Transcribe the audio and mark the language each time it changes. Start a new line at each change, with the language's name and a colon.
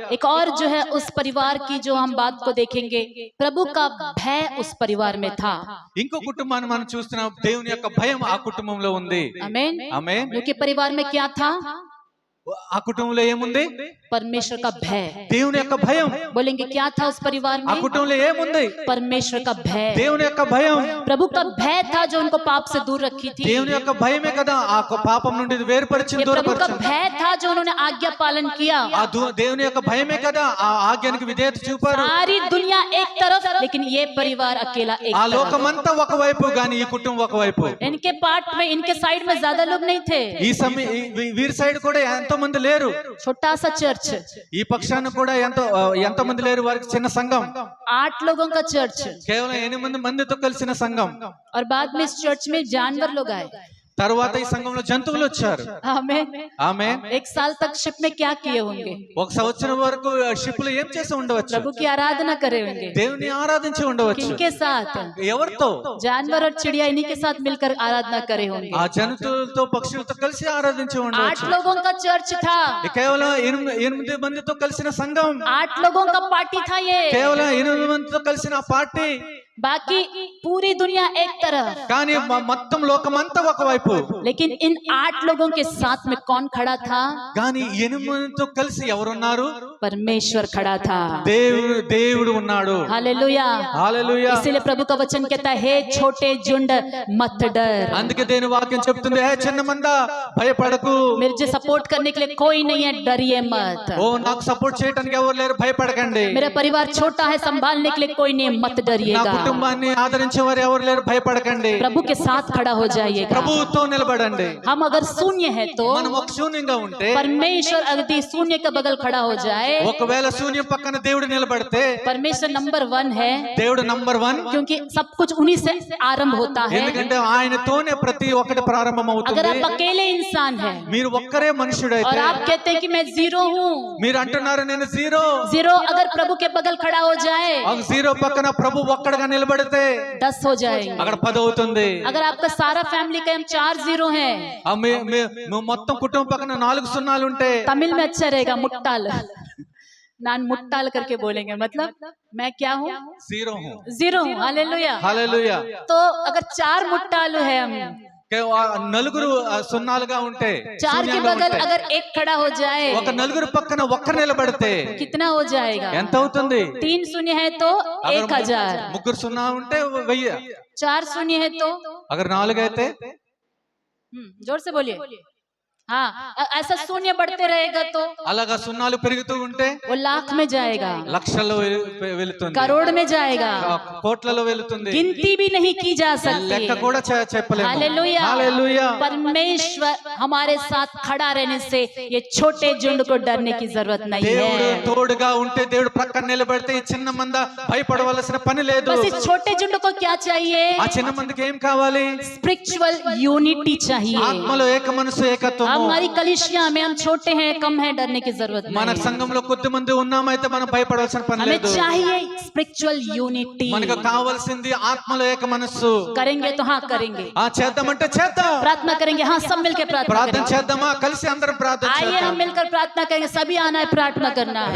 Hindi: एक और जो है उस परिवार की जो हम बात को देखेंगे प्रभु का भय उस परिवार में था.
Telugu: ఇంకో కుటుంబాన్ని మనం చూస్తున్నాం దేవుని యొక్క భయం ఆ కుటుంబంలో ఉంది.
Hindi: आमीन.
Telugu: ఆమేన్.
Hindi: उनके परिवार में क्या था?
Telugu: ఆ కుటుంబంలో ఏముంది?
Hindi: परमेश्वर का भय.
Telugu: దేవుని యొక్క భయం.
Hindi: बोलेंगे क्या था उस परिवार
Telugu: ఆ
Hindi: में?
Telugu: కుటుంబంలో ఏముంది?
Hindi: परमेश्वर का भय.
Telugu: దేవుని యొక్క భయం.
Hindi: प्रभु का भय था जो उनको पाप से दूर रखी थी.
Telugu: దేవుని యొక్క భయమే కదా ఆ పాపం నుండి వేరుపరిచింది,
Hindi: ये प्रभु का
Telugu: దూరపరిచింది.
Hindi: भय था जो उन्होंने आज्ञा पालन किया.
Telugu: ఆ దేవుని యొక్క భయమే కదా ఆ ఆజ్ఞానికి విధేయత చూపారు.
Hindi: सारी दुनिया एक तरफ लेकिन ये परिवार अकेला एक
Telugu: ఆ
Hindi: तरफ.
Telugu: లోకమంతా ఒకవైపు గాని ఈ కుటుంబం ఒకవైపు.
Hindi: इनके पार्ट में इनके साइड में ज्यादा लोग नहीं थे.
Telugu: ఈ సమయం వీరి సైడ్ కూడా ఎంతో మంది లేరు.
Hindi: छोटा सा चर्च.
Telugu: ఈ పక్షాన కూడా ఎంతో మంది లేరు. వారికి చిన్న సంఘం,
Hindi: 8 लोगों का चर्च.
Telugu: కేవలం 8 మందితో కలిసిన సంఘం.
Hindi: और बाद में इस चर्च में जानवर लोग आए.
Telugu: తర్వాత ఈ సంఘంలో జంతువులు వచ్చారు.
Hindi: आमीन.
Telugu: ఆమేన్.
Hindi: 1 साल तक शिप में क्या किए होंगे?
Telugu: ఒక సంవత్సరం వరకు షిప్లు ఏం చేసి ఉండవచ్చు?
Hindi: प्रभु की आराधना करे होंगे.
Telugu: దేవుని ఆరాధించి ఉండవచ్చు.
Hindi: किनके साथ?
Telugu: ఎవరితో?
Hindi: जानवर और चिड़िया इन्हीं के साथ मिलकर आराधना करे होंगे.
Telugu: ఆ జంతువులతో పక్షులతో కలిసి ఆరాధించి
Hindi: 8
Telugu: ఉండవచ్చు.
Hindi: लोगों का चर्च था.
Telugu: కేవలం 8 మందితో కలిసిన సంఘం,
Hindi: 8 लोगों का पार्टी था ये.
Telugu: కేవలం 8 మందితో కలిసిన పార్టీ.
Hindi: बाकी पूरी दुनिया एक तरफ.
Telugu: కానీ మొత్తం లోకమంతా ఒకవైపు.
Hindi: लेकिन इन 8 लोगों के साथ में कौन खड़ा था?
Telugu: కానీ 8 మందితో కలిసి ఎవరున్నారు?
Hindi: परमेश्वर खड़ा था.
Telugu: దేవుడు ఉన్నాడు.
Hindi: हालेलुया.
Telugu: హల్లెలూయా.
Hindi: इसीलिए प्रभु का वचन कहता है हे छोटे झुंड मत डर.
Telugu: అందుకే దేవుని వాక్యం చెప్తుంది ఏ చిన్న మంద భయపడకు.
Hindi: मुझे सपोर्ट करने के लिए कोई नहीं है, डरिए मत.
Telugu: ఓ నాకు సపోర్ట్ చేయడానికి ఎవరు లేరు, భయపడకండి.
Hindi: मेरा परिवार छोटा है, संभालने के लिए कोई नहीं है, मत
Telugu: నా
Hindi: डरिएगा.
Telugu: కుటుంబాన్ని ఆదరించేవారు ఎవరు లేరు, భయపడకండి.
Hindi: प्रभु के साथ खड़ा हो जाइएगा.
Telugu: ప్రభువుతో నిలబడండి.
Hindi: हम अगर शून्य है तो
Telugu: మనం ఒక శూన్యంగా ఉంటే
Hindi: परमेश्वर अगदी शून्य के बगल खड़ा हो जाए जाए,
Telugu: ఒకవేళ శూన్యం పక్కన దేవుడు నిలబడితే
Hindi: परमेश्वर नंबर 1 है,
Telugu: దేవుడు నంబర్ 1,
Hindi: क्योंकि सब कुछ उन्हीं से आरंभ होता है।
Telugu: ఎందుకంటే ఆయనతోనే ప్రతి ఒక్కటి ప్రారంభం
Hindi: अगर
Telugu: అవుతుంది।
Hindi: आप अकेले इंसान हैं
Telugu: మీరు ఒక్కరే
Hindi: और
Telugu: మనుషుడైతే
Hindi: आप कहते हैं कि मैं जीरो हूँ,
Telugu: మీరు అంటున్నారు నేను జీరో,
Hindi: जीरो अगर प्रभु के बगल खड़ा हो जाए
Telugu: ఒక జీరో పక్కన ప్రభు ఒక్కడగా నిలబడితే
Hindi: 10 हो जाएंगे।
Telugu: అక్కడ 10 అవుతుంది।
Hindi: अगर आपका सारा फैमिली का हम 4 जीरो हैं,
Telugu: మొత్తం కుటుంబం పక్కన 4 సున్నాలు ఉంటే
Hindi: तमिल में अच्छा रहेगा
Tamil: मुट्टाल, नान मुट्टाल
Hindi: करके बोलेंगे, मतलब मैं क्या हूँ, జీరో हूं, जीरो हूँ। हालेलुया।
Telugu: హల్లెలూయా।
Hindi: तो अगर 4 मुट्टालू है हम,
Telugu: నలుగురు సున్నాలుగా ఉంటే
Hindi: 4 के बगल अगर एक खड़ा हो जाए
Telugu: ఒక నలుగురు పక్కన ఒక్కరు నిలబడితే
Hindi: कितना हो जाएगा?
Telugu: ఎంత అవుతుంది?
Hindi: 3 शून्य है तो 1000,
Telugu: ముగ్గురు సున్నా ఉంటే 1000,
Hindi: 4 शून्य है तो
Telugu: అగర్ 4 అయితే
Hindi: जोर से बोलिए। हाँ, ऐसा शून्य बढ़ते रहेगा तो
Telugu: అలాగా సున్నాలు పెరుగుతూ ఉంటే
Hindi: वो लाख में जाएगा,
Telugu: లక్షల్లో వెళుతుంది,
Hindi: करोड़ में जाएगा,
Telugu: కోట్లలో వెళుతుంది,
Hindi: गिनती भी नहीं की जा सकती।
Telugu: లెక్క కూడా చెప్పలేము।
Hindi: हालेलुया। हालेलुया। परमेश्वर हमारे साथ खड़ा रहने से ये छोटे झुंड को डरने की जरूरत नहीं
Telugu: దేవుడు
Hindi: है।
Telugu: తోడుగా ఉంటే, దేవుడు ప్రక్కన నిలబడితే ఈ చిన్న మంద భయపడవలసిన పని లేదు।
Hindi: बस इस छोटे झुंड को क्या चाहिए?
Telugu: ఆ చిన్న మందికి ఏం కావాలి?
Hindi: स्पिरिचुअल यूनिटी चाहिए।
Telugu: ఆత్మలో ఏక మనసు ఏకత్వము।
Hindi: हमारी कलीसिया में हम छोटे हैं, कम है, डरने की जरूरत
Telugu: మన
Hindi: नहीं।
Telugu: సంఘంలో కొద్ది మంది ఉన్నామైతే మనం భయపడవలసిన పని
Hindi: हमें
Telugu: లేదు।
Hindi: चाहिए स्पिरिचुअल यूनिटी।
Telugu: మనకు కావాల్సింది ఆత్మలో ఏక మనస్సు।
Hindi: करेंगे तो हाँ करेंगे,
Telugu: చేద్దామంటే చేద్దాం,
Hindi: प्रार्थना करेंगे हाँ सब मिलकर प्रार्थना
Telugu: ప్రార్థన
Hindi: करेंगे।
Telugu: చేద్దామా? కలిసి అందరం ప్రార్థన
Hindi: आइए
Telugu: చేద్దాం।
Hindi: हम मिलकर प्रार्थना करेंगे, सभी आना है, प्रार्थना करना है।